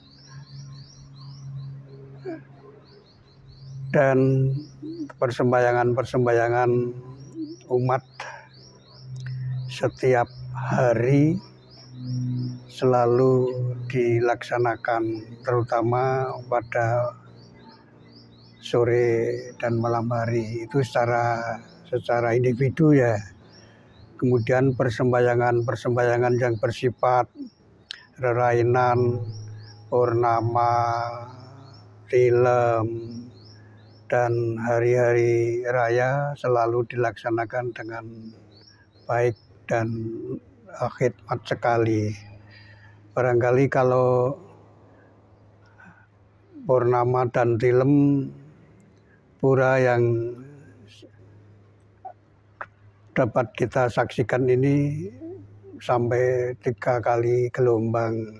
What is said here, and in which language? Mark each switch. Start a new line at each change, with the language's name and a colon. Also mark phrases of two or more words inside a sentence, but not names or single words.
Indonesian: dan persembayangan umat setiap hari selalu dilaksanakan, terutama pada sore dan malam hari itu secara individu ya. Kemudian persembayangan yang bersifat rerainan, purnama, tilem, dan hari-hari raya selalu dilaksanakan dengan baik dan khidmat sekali. Barangkali kalau purnama dan tilem, pura yang dapat kita saksikan ini sampai 3 kali gelombang.